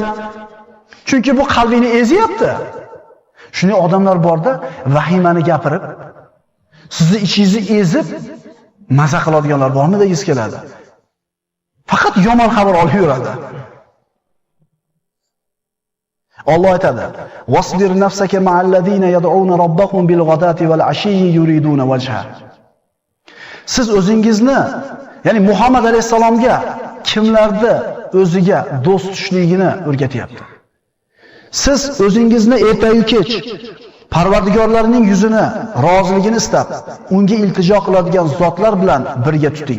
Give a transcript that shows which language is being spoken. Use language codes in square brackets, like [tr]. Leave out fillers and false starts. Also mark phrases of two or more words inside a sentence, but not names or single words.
[uz] Chunki bu qalbingni ezyapti. Shunday odamlar borda vahimani gapirib, sizni ichingizni ezib maza qiladiganlar bormi degiz keladi. Faqat yomon xabar olib yuradi. Alloh aytadi: [ar] "واصبر نفسك مع الذين يدعون ربهم بالغداة والعشي يريدون وجهه." [uz] Siz o'zingizni, ya'ni Muhammad alayhisalomga kimlarni o'ziga do'st tutishligini o'rgatyapti. Siz o'zingizni ertayu kech Parvardigorlarning yuzini, roziligini istab, unga iltijo qiladigan zotlar bilan birga tuting.